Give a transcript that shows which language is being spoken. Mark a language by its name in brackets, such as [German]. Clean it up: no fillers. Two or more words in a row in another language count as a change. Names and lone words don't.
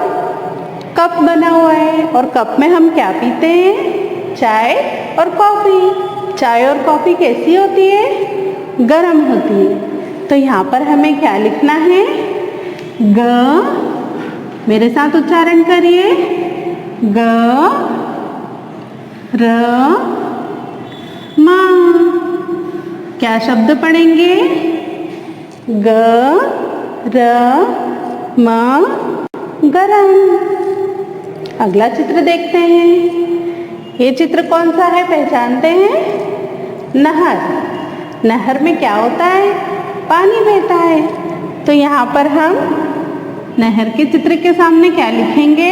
[Hindi] कप बना हुआ है और कप में हम क्या पीते हैं, चाय और कॉफ़ी। चाय और कॉफ़ी कैसी होती है, गर्म होती है। तो यहाँ पर हमें क्या लिखना है, ग। मेरे साथ उच्चारण करिए, ग र म। क्या शब्द पढ़ेंगे, ग र म गरम। अगला चित्र देखते हैं। ये चित्र कौन सा है, पहचानते हैं? नहर। नहर में क्या होता है? पानी बहता है। तो यहाँ पर हम नहर के चित्र के सामने क्या लिखेंगे?